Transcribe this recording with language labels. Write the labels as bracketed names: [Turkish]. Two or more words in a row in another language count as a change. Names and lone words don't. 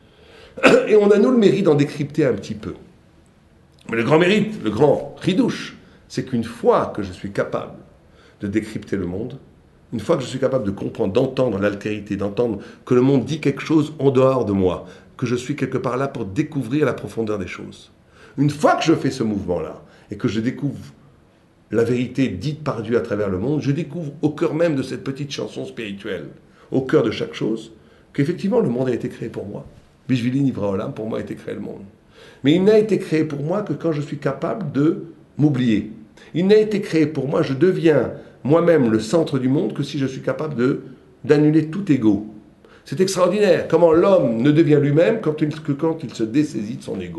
[French] Et on a, nous, le mérite d'en décrypter un petit peu. Mais le grand mérite, le grand ridouche, c'est qu'une fois que je suis capable de décrypter le monde, une fois que je suis capable de comprendre, d'entendre l'altérité, d'entendre que le monde dit quelque chose en dehors de moi, que je suis quelque part là pour découvrir la profondeur des choses. Une fois que je fais ce mouvement-là, et que je découvre la vérité dite par Dieu à travers le monde, je découvre au cœur même de cette petite chanson spirituelle, au cœur de chaque chose, qu'effectivement le monde a été créé pour moi. [Hebrew] בשבילי נברא העולם, [French] pour moi a été créé le monde. Mais il n'a été créé pour moi que quand je suis capable de m'oublier. Il n'a été créé pour moi, je deviens moi-même le centre du monde que si je suis capable d'annuler tout ego. C'est extraordinaire, comment l'homme ne devient lui-même que quand il se dessaisit de son ego.